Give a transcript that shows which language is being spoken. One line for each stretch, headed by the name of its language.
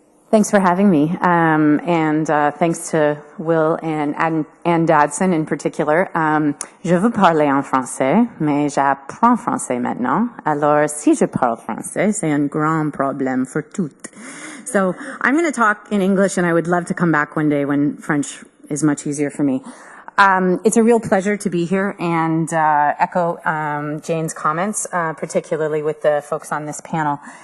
English: Thanks for having me, and thanks to Will and Anne Dadson in particular.
French: Je veux parler en français, mais j'apprends français maintenant. Alors, si je parle français, c'est un grand problème pour toutes.
English: So, I'm going to talk in English, and I would love to come back one day when French is much easier for me. It's a real pleasure to be here and echo Jayne's comments, particularly with the folks on this panel.